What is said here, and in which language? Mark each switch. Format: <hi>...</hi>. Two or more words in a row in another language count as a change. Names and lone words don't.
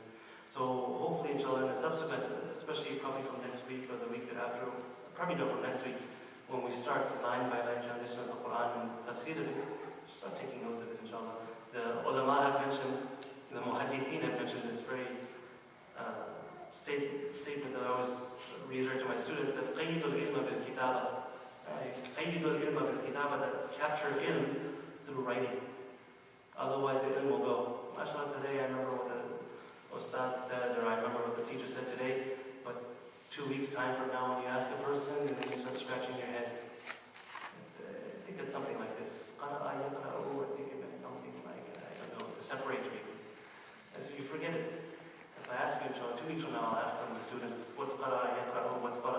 <en>So hopefully, inshallah, in the subsequent, especially probably from next week or the week thereafter, probably no, from next week, when we start line by line transition of the Quran and tafsir of it, start taking notes of it, inshallah. The ulama have mentioned, the muhaddithin have mentioned this very statement that I always reiterate to my students, that</en> <ar>قيدوا العلم بالكتابة. قيدوا العلم بالكتابة,</ar> <en>that capture ilm through writing. Otherwise the ilm will go. MashaAllah, today I remember what the ustad said, or I remember what the teacher said today, but 2 weeks time from now when you ask a person and then you start scratching your head. I think it's something like this. I think it meant something like, I don't know, to separate people. And so you forget it. If I ask you, inshallah, 2 weeks from now, I'll ask some of the students, what's</en> <ar>قرأ يقرأ,</ar> <en>what's</en>